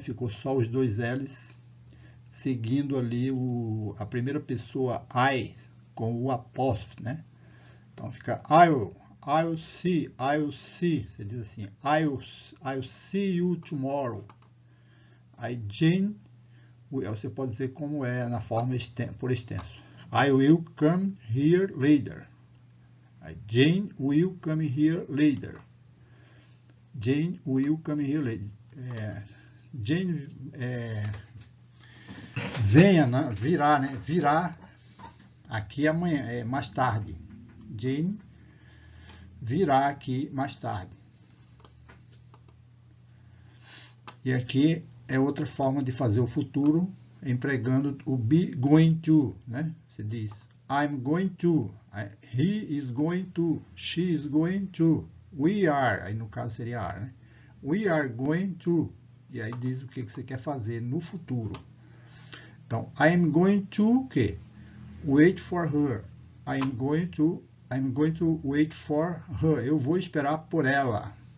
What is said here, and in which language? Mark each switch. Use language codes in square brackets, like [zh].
[pt] Ficou só os dois L's, seguindo ali a primeira pessoa I com o apóstrofo, né? Então fica [en] I'll see, [pt] você diz assim, [en] I'll see you tomorrow. [pt] Aí Jane, você pode dizer como é na forma por extenso. [en] I will come here later. Aí, Jane will come here later. Jane will come here later. [pt] Jane venha, né? Virá, né? Virá aqui amanhã, mais tarde. Jane virá aqui mais tarde. E aqui é outra forma de fazer o futuro, empregando o be going to, né? Você diz, [en] I'm going to, he is going to, she is going to, we are, [pt] aí no caso seria are, né? [en] We are going to, [pt] e aí diz o que você quer fazer no futuro. [en] Então, I am going to, [pt] o quê? [en] Wait for her. I'm going to wait for her. [pt] Eu vou esperar por ela.